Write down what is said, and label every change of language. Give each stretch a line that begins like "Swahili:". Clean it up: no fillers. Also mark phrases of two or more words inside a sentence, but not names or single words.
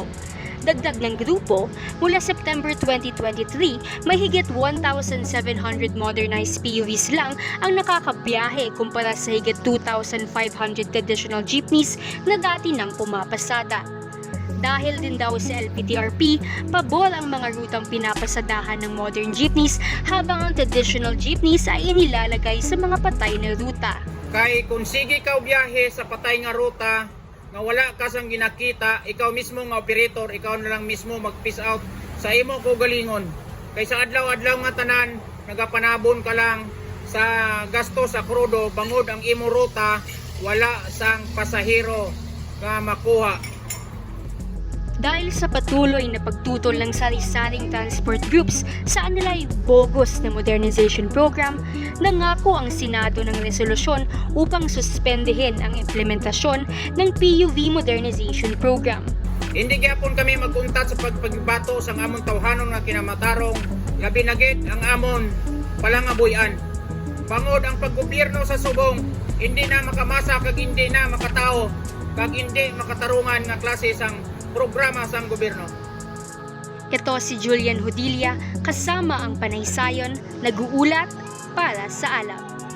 Filipino: Dagdag ng grupo, mula September 2023, may higit 1,700
English: modernized PUVs
Filipino: lang ang nakakabiyahe kumpara sa higit 2,500
English: traditional jeepneys
Filipino: na dati nang pumapasada. Dahil din daw sa LPTRP, pabor ang mga rutang pinapasadahan ng
English: modern jeepneys
Filipino: habang ang
English: traditional jeepneys
Filipino: ay inilalagay sa mga patay na ruta.
Hiligaynon: Kay kung sige ka biyahe sa patay nga ruta, nga wala ka sang ginakita, ikaw mismo nga operator, ikaw na lang mismo mag-
English: peace out
Hiligaynon: sa imo kaugalingon. Kay sa adlaw-adlaw nga tanan, nagapanabon ka lang sa gasto sa krudo, bangod ang imo ruta, wala sang pasahero nga makuha.
Filipino: Dahil sa patuloy na pagtutol ng sari-saring
English: transport groups
Filipino: sa anilay bogus na
English: modernization program,
Filipino: nangako ang Senado ng resolusyon upang suspendehin ang implementasyon ng
English: PUV modernization program.
Hiligaynon: Hindi gyapon kami magkuntat sa pagbato sa amon tawhanon nga kinamatarong, labi na gid ang amon palangabuyan. Bangod ang paggobyerno sa subong, hindi na makamasa kag hindi na makatao kag hindi makatarungan nga klase sang programa sang gobyerno.
Filipino: Ito si Julian Hodilia kasama ang Panay Sayon, nag-uulat para sa Alam.